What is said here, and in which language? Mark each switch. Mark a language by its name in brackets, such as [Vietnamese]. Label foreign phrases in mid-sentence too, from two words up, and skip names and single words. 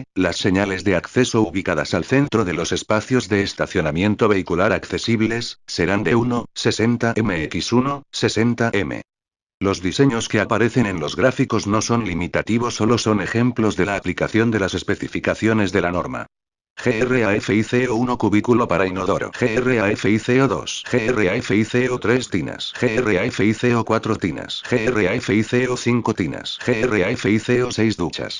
[Spanish] Las señales de acceso ubicadas al centro de los espacios de estacionamiento vehicular accesibles, serán de 1,60 m x 1,60 m. Los diseños que aparecen en los gráficos no son limitativos, solo son ejemplos de la aplicación de las especificaciones de la norma. GRAFICO1 cubículo para inodoro. GRAFICO2. GRAFICO3 tinas. GRAFICO4 tinas. GRAFICO5 tinas. GRAFICO6 duchas.